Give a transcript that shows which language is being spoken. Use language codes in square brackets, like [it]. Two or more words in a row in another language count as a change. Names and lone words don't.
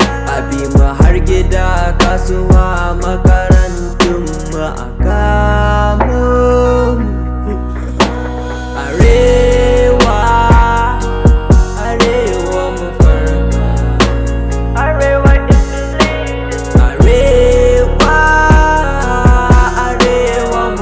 [ha] A bi mu har gida, kasuwa, makarantun mu a kamo mu. Arewa, Arewa mu farka. [en] Arewa is the leader. [ha] Arewa, Arewa mu